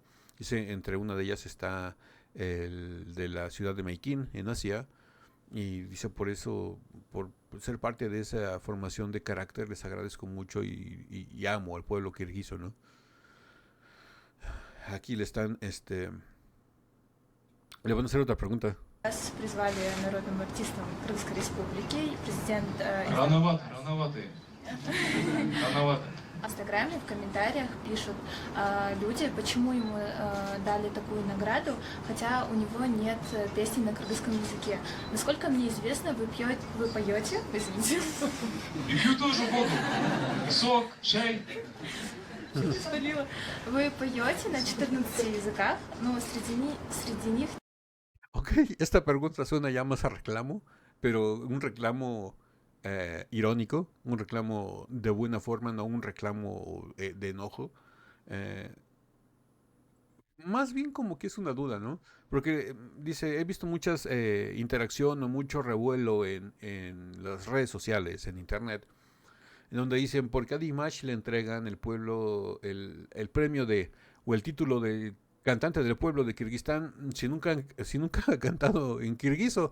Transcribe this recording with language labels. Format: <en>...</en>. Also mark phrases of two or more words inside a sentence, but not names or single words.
<es>Dice, entre una de ellas está el de la ciudad de Meiquín, en Asia, y dice, por eso, por ser parte de esa formación de carácter, les agradezco mucho y amo al pueblo kirguiso, ¿no? Aquí le están, le van a hacer otra pregunta.</es> <ru>Нас призвали народным артистом Кыргызской Республики, президент Рановато. в Инстаграме, в комментариях пишут люди, почему ему дали такую награду, хотя у него нет песни на кыргызском языке. Насколько мне известно, вы поете, извините. И пью тоже воду. И сок, чай. Спалила. Вы поете на 14 языках, но среди них</ru> <es>Ok, esta pregunta suena ya más a reclamo, pero un reclamo irónico, un reclamo de buena forma, no un reclamo de enojo. Más bien como que es una duda, ¿no? Porque dice, he visto muchas interacción o mucho revuelo en las redes sociales, en internet, en donde dicen, ¿por qué a Dimash le entregan el pueblo, el premio de, o el título de cantante del pueblo de Kirguistán, si nunca ha cantado en kirguiso?</es>